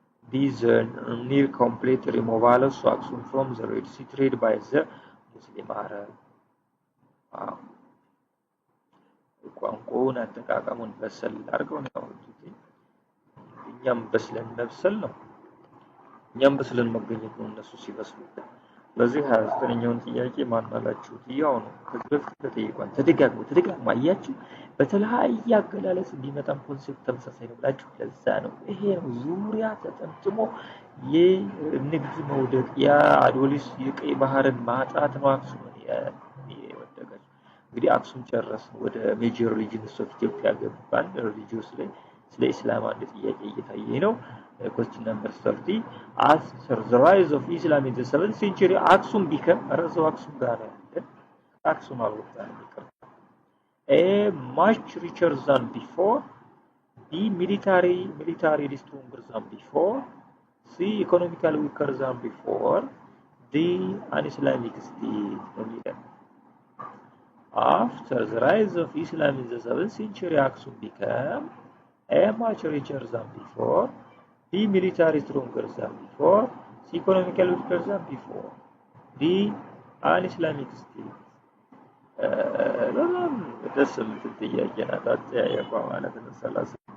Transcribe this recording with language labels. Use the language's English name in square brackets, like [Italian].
[English] These near complete removal of Aksum from the Red Sea trade by the Muslim Arab. [Amharic] ቋንቋውን አጠቃቀሙን በሰል አድርገው ነው እኛም በስለን መብሰል ነው። እኛም በስለን መገኘት ነው እነሱ ሲበስሉ። ስለዚህ 29ኛውን ጥያቄ ማን አላችሁት? ያው ነው ከዚህ በፊት ተጠይቋል። ተደጋግሞ አያችሁ። በተለያየ አገላለጽ ቢመጣም ኮንሴፕት ተመሳሳይ ነው ብላችሁ ለዛ ነው ይሄ ነው ዙሪያ ተጠምጥሞ የንግድ መውደቅ የአዶሊስ የቀይ ባህርን ማጣት ነው አክሱም የወደቀች። እንግዲህ አክሱም ጨረስን ወደ ሜጀር ሪጅንስ ኦፍ ኢትዮጵያ ገባን። ሪሊጂየስ ላይ ስለ ኢስላም አንድ ጥያቄ እየታየ ነው። [English] question number 30 after the rise of Islam in the 7th century Aksum became [Amharic] Aksum ጋር አክሱም አልወጣም [English] A much richer than before. B militarily stronger than before. C economically weaker than before. D an Islamic state. After the rise of Islam in the 7th century Aksum became A much richer than before. B military stronger than before. C economically weaker than before. D an Islamic state. [Amharic] በጣም ደስ የምትል ጥያቄ ናት። አጠያየቋ ማለት ነው። 30